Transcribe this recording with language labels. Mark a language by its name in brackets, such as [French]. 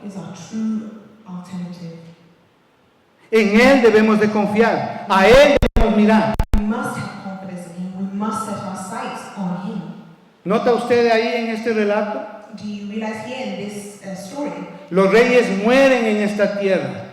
[English] is our true alternative. [Spanish] En Él debemos de confiar, a Él debemos mirar. [English] We must have confidence in Him. We must set our sights on Him. [Spanish] ¿Nota usted ahí en este relato? [English] Do you realize here in this story, [Spanish] Los reyes mueren en esta tierra